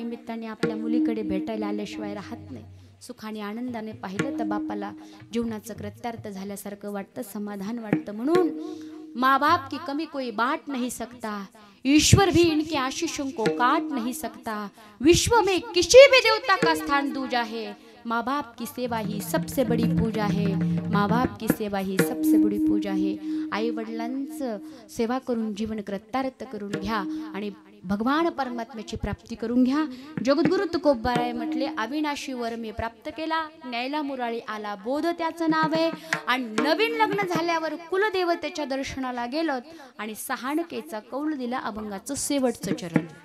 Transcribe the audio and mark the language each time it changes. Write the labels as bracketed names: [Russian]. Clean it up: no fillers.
[Marathi] प्रेमाने आपल्या मुलीकडे भेटायला आल्याशिवाय राहत नाही. सुखाने आनंदाने पाहिलं तर बापाला जीवनाचं कृत्यार्थ झाल्यासारखं वाटतं, समाधान वाटतं. [Hindi] म्हणून माँ बाप की कमी कोई बाट नहीं सकता, ईश्वर भी इनके आशीषों को काट नहीं सकता, विश्व में किसी भी देवता का स्थान दूजा है, माँ बाप की सेवा ही सबसे बड़ी पूजा है, माँ बाप की सेवा ही सबसे बड़ी पूजा है. [Marathi] आई वडिलांचं सेवा करून जीवन कृतार्थ करून घ्या आणि भगवान परमात्म्याची प्राप्ती करून घ्या. जगद्गुरु तुकोबाराय म्हटले, अविनाशी वर मी प्राप्त केला, न्यायला मुराळी आला बोध त्याचं नाव आहे. आणि नवीन लग्न झाल्यावर कुलदेवतेच्या दर्शनाला गेलो आणि सहाणकेचा कौल दिला अभंगाचं शेवटचं चरण.